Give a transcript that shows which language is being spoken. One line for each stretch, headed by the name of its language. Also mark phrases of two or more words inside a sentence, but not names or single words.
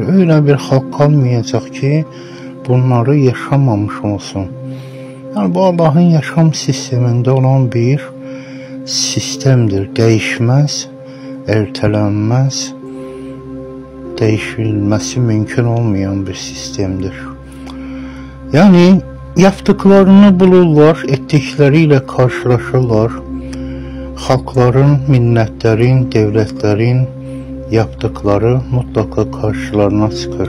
Azerbaijani: Öyle bir xalq qalmayacaq ki, bunları yaşamamış olsun. Yəni bu Allah'ın yaşam sistemində olan bir sistemdir. Dəyişməz, ertelənməz,
Turkish: değişilmesi mümkün olmayan bir sistemdir. Yani yaptıklarını bulurlar, ettikleriyle karşılaşırlar. Halkların, milletlerin, devletlerin yaptıkları mutlaka karşılarına çıkar.